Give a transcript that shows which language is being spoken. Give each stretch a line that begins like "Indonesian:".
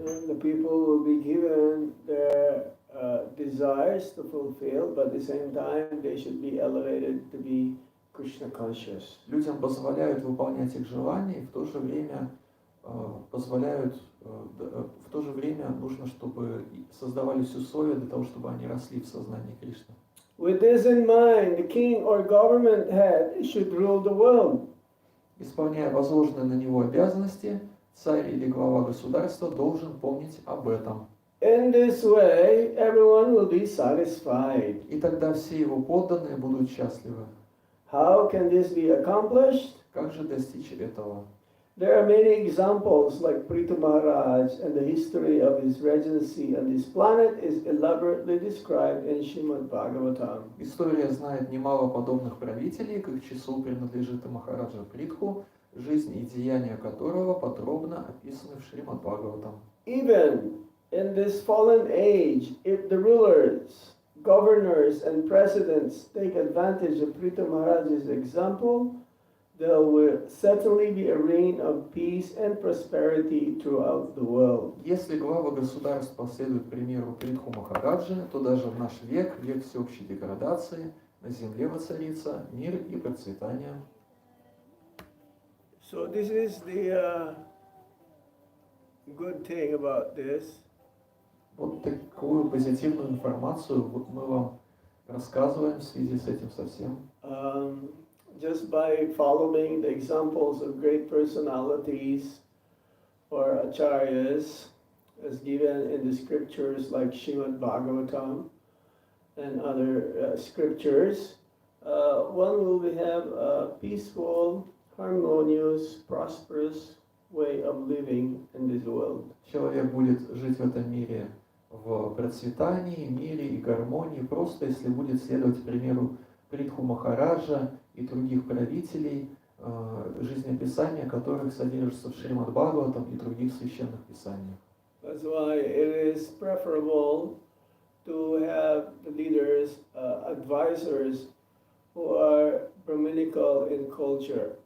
English: And the people will be given their desires to fulfill, but at the same time they should be elevated to be Krishna conscious.
Russian: Людям позволяют выполнять их желания, и в то же время нужно, чтобы создавались условия для того, чтобы они росли в сознании Кришны.
English: With this in mind, the king or government head should rule the world.
Russian: Исполняя возложенные на него обязанности, царь или глава государства должен помнить об этом.
English: In this way, everyone will be satisfied.
Russian: И тогда все его подданные будут счастливы.
English: How can this be accomplished?
Russian: Как же достичь этого?
English: There are many examples, like Prithu Maharaj, and the history of his regency on this planet is elaborately described in Srimad Bhagavatam.
Russian: История знает немало подобных правителей, к их числу принадлежит и Махараджа Притху, жизнь и деяния которого подробно описаны в Шримад Бхагаватам.
English: Even in this fallen age, if the rulers, governors, and presidents take advantage of Prithu Maharaj's example, there will certainly be a reign of peace and prosperity throughout the world.
Russian: Если главы государств последуют примеру Притху Махараджи, то даже в наш век, век всеобщей деградации, на земле воцарится мир и процветание.
English: So this is the good thing about this.
Russian: Вот такую позитивную информацию мы вам рассказываем в связи с этим совсем.
English: Just by following the examples of great personalities or acharyas as given in the scriptures like Srimad Bhagavatam and other scriptures, one will have a peaceful, harmonious, prosperous way of living in this world.
Russian: Человек будет жить в этом мире в процветании, мире и гармонии, просто если будет следовать примеру Притху Махараджа и других правителей, жизнеописания которых содержатся в Шримад Бхагаватам и других священных писаниях.
English: That's why it is preferable to have the leaders, advisors who are Brahminical in culture.